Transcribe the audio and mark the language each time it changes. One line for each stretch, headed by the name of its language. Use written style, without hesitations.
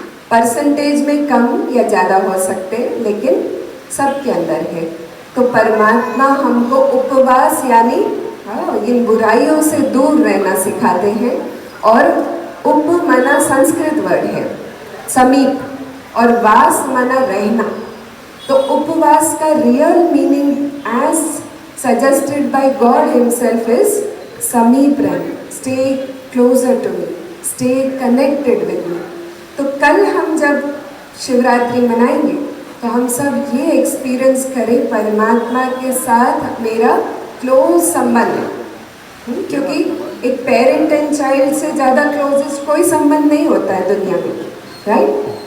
Hindi: Percentage में कम या ज़्यादा हो सकते, लेकिन सबके अंदर है। तो परमात्मा हमको उपवास यानी इन बुराइयों से दूर रहना सिखाते हैं। और उप माना संस्कृत वर्ड है, समीप, और वास माना रहना। तो उपवास का real meaning as
English: suggested by God himself is
Hindi: समीप रहना,
English: stay closer to me, stay connected with me।
Hindi: तो कल हम जब शिवरात्रि मनाएंगे तो हम सब ये एक्सपीरियंस करें परमात्मा के साथ मेरा क्लोज संबंध है। क्योंकि एक पेरेंट एंड चाइल्ड से ज़्यादा क्लोजेस्ट कोई संबंध नहीं होता है दुनिया में, राइट?